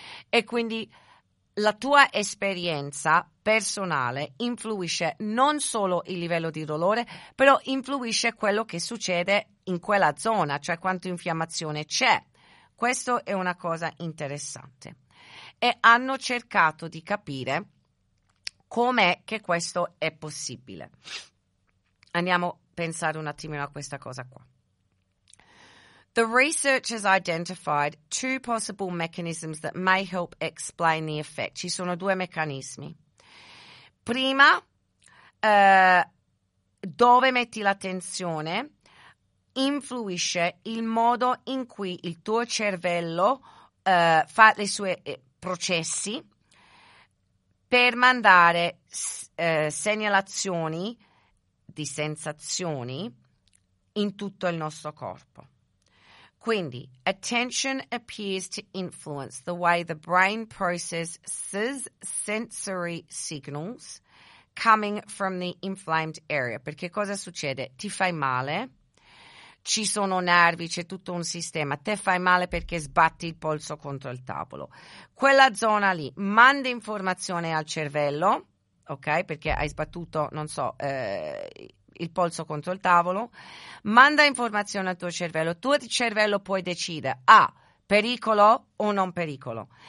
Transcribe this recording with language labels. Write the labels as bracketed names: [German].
[Italian] E quindi la tua esperienza personale influisce non solo il livello di dolore, però influisce quello che succede in quella zona, cioè quanto infiammazione c'è. Questo è una cosa interessante. E hanno cercato di capire com'è che questo è possibile. Andiamo a pensare un attimino a questa cosa qua. [English] The research has identified two possible mechanisms that may help explain the effect. [Italian] Ci sono due meccanismi. Prima, dove metti l'attenzione influisce il modo in cui il tuo cervello fa le sue processi per mandare segnalazioni di sensazioni in tutto il nostro corpo. [English] Quindi, attention appears to influence the way the brain processes sensory signals coming from the inflamed area. [Italian] Perché cosa succede? Ti fai male, ci sono nervi, c'è tutto un sistema, te fai male perché sbatti il polso contro il tavolo. Quella zona lì manda informazione al cervello, ok? Perché hai sbattuto, non so, il polso contro il tavolo, manda informazione al tuo cervello. Il tuo cervello poi decide, ah, pericolo o non pericolo.